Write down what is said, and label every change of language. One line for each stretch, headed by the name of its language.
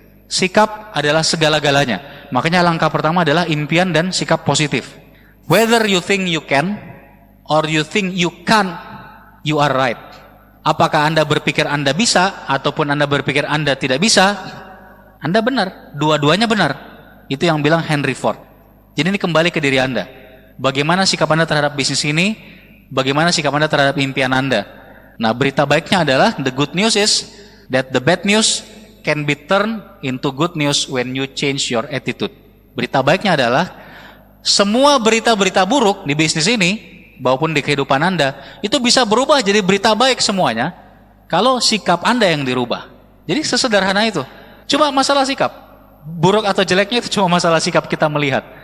Indonesian: Sikap adalah segala-galanya. Makanya langkah pertama adalah impian dan sikap positif.
English: Whether you think you can or you think you can't, you are right.
Indonesian: Apakah Anda berpikir Anda bisa ataupun Anda berpikir Anda tidak bisa, Anda benar. Dua-duanya benar. Itu yang bilang Henry Ford. Jadi ini kembali ke diri Anda. Bagaimana sikap Anda terhadap bisnis ini, bagaimana sikap Anda terhadap impian Anda. Nah berita baiknya adalah,
English: the good news is that the bad news can be turned into good news when you change your attitude.
Indonesian: Berita baiknya adalah semua berita-berita buruk di bisnis ini maupun di kehidupan Anda itu bisa berubah jadi berita baik semuanya kalau sikap Anda yang dirubah. Jadi sesederhana itu. Cuma masalah sikap. Buruk atau jeleknya itu cuma masalah sikap kita melihat.